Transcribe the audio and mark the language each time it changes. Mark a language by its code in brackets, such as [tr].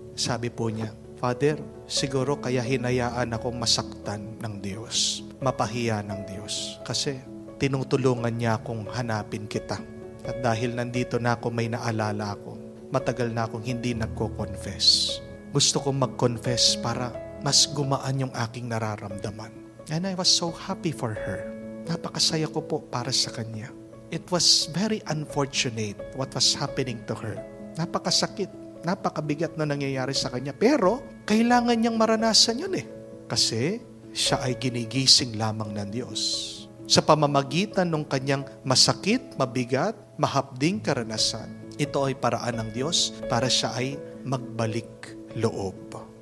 [tl] Sabi po niya, Father, siguro kaya hinayaan akong masaktan ng Diyos, mapahiya ng Diyos. Kasi tinutulungan niya akong hanapin kita. At dahil nandito na ako, may naalala ako. Matagal na akong hindi nagko-confess. gusto kong mag-confess para mas gumaan yung aking nararamdaman. [en] And I was so happy for her. [tl] Napakasaya ko po para sa kanya. [en] It was very unfortunate what was happening to her. [tl] Napakasakit, napakabigat na nangyayari sa kanya. Pero, kailangan niyang maranasan yun Kasi, siya ay ginigising lamang ng Diyos. Sa pamamagitan ng kanyang masakit, mabigat, mahapding karanasan. Ito ay paraan ng Diyos para siya ay magbalik loob.